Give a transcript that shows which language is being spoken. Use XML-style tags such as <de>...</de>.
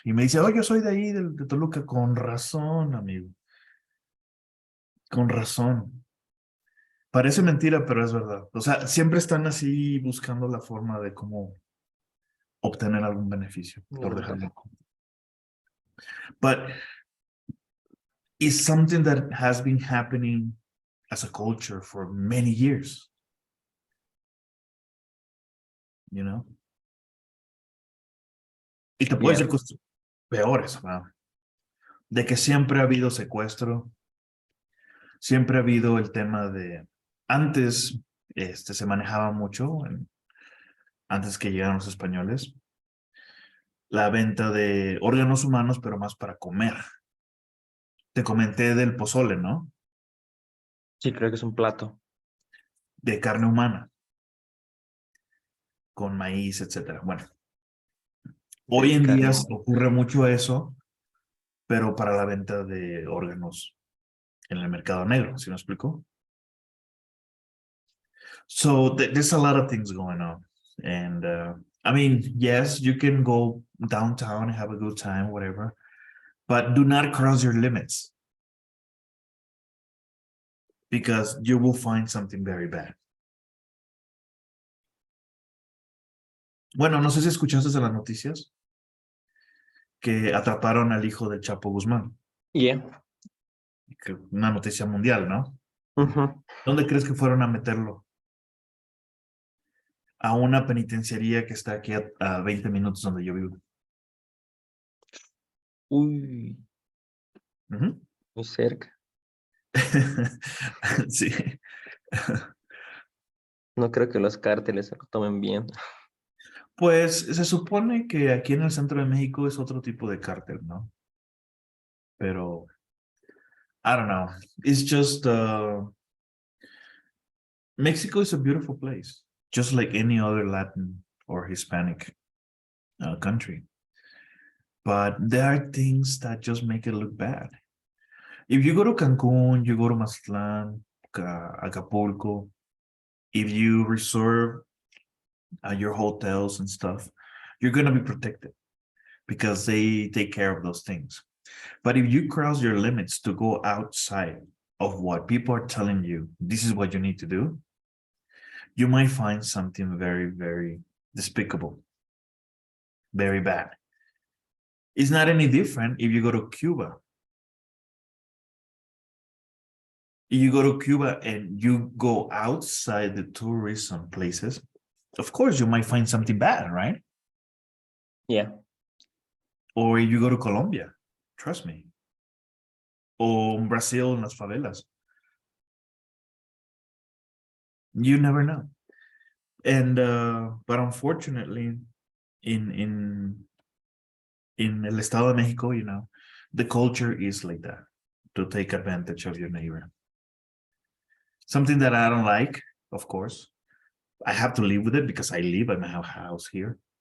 <es>Y me dice, oh, yo soy de ahí, de Toluca. Con razón, amigo. Con razón. Parece mentira, pero es verdad. O sea, siempre están así buscando la forma de cómo obtener algún beneficio, por no, dejarlo.</es> <en>But it's something that has been happening as a culture for many years, you know?</en> <es>Y te puedo</es> <en>yeah,</en> <es>decir cosas peores, ¿no? De que siempre ha habido secuestro, siempre ha habido el tema de, antes se manejaba mucho, antes que llegaran los españoles, la venta de órganos humanos, pero más para comer. Te comenté del pozole, ¿no? sí, creo que es un plato De carne humana, con maíz, etcétera. Bueno, hoy de en día carne. ocurre mucho eso, pero para la venta de órganos en el mercado negro, ¿sí me explico?</es> <en>So there's a lot of things going on. And I mean, yes, you can go downtown and have a good time, whatever, but do not cross your limits because you will find something very bad.</en> <es>Bueno, no sé si escuchaste de las noticias que atraparon al hijo del Chapo Guzmán.</es> <en>Yeah.</en> <es>Una noticia mundial, ¿no? Ujú. ¿Dónde crees que fueron a meterlo? A una penitenciaría que está aquí a 20 minutos donde yo vivo. Uy, Ujú. muy cerca. Sí. No creo que los cárteles se lo tomen bien. Pues se supone que aquí en el centro de México es otro tipo de cártel, ¿no? Pero,</es> <en>I don't know. It's just, Mexico is a beautiful place, just like any other Latin or Hispanic country. But there are things that just make it look bad. If you go to Cancun, you go to Mazatlan, Acapulco, if you reserve your hotels and stuff, you're going to be protected because they take care of those things. But if you cross your limits to go outside of what people are telling you, this is what you need to do, you might find something very, very despicable, very bad. It's not any different if you go to Cuba. If you go to Cuba and you go outside the tourism places, of course you might find something bad, right? Yeah. Or if you go to Colombia, trust me.</en> <es>Or Brazil en las favelas.</es> <en>You never know. And but unfortunately, in el Estado de Mexico, you know, the culture is like that, to take advantage of your neighbor. Something that I don't like, of course. I have to live with it because I live at my house here.</en>